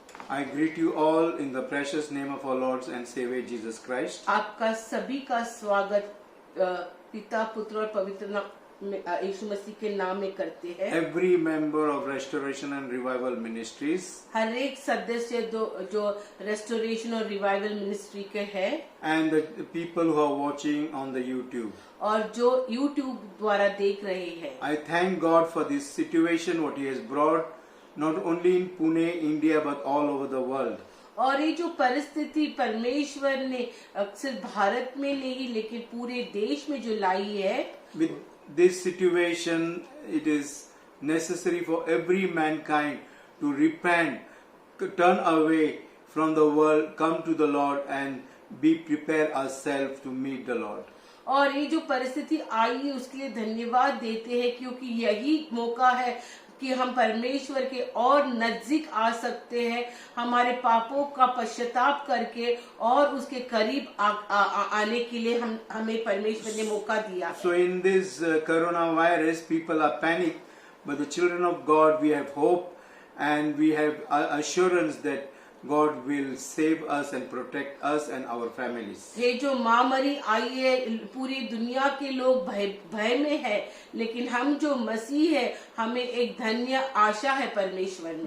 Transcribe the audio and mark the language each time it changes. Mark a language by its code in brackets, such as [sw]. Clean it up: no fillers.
[en] I greet you all in the precious name of our Lord and Savior Jesus Christ. [hi] आपका सभी का स्वागत पिता पुत्र और पवित्र यीशु मसीह के नाम में करते हैं. [en] Every member of Restoration and Revival Ministries [hi] हर एक सदस्य जो रेस्टोरेशन और रिवाइवल मिनिस्ट्री के हैं [en] and the people who are watching on the YouTube. [hi] और जो YouTube द्वारा देख रहे हैं. [en] I thank God for this situation what He has brought not only in Pune, India but all over the world. [hi] और ये जो परिस्थिति परमेश्वर ने सिर्फ भारत में नहीं लेकिन पूरे देश में जो लाई है. [en] With this situation, it is necessary for every mankind to repent, turn away from the world, come to the Lord and be prepared ourselves to meet the Lord. [hi] और ये जो परिस्थिति आई है उसके लिए धन्यवाद देते हैं क्योंकि यही मौका है कि हम परमेश्वर के और नजदीक आ सकते हैं, हमारे पापों का पश्चाताप करके और उसके करीब आने के लिए हमें परमेश्वर ने मौका दिया. [en] So in this coronavirus, people are panicked, but the children of God, we have hope and we have assurance that God will save us and protect us and our families. [hi] ये जो महामारी आई है पूरी दुनिया के लोग भय में है, लेकिन हम जो मसीह है हमें एक धन्य आशा है परमेश्वर में.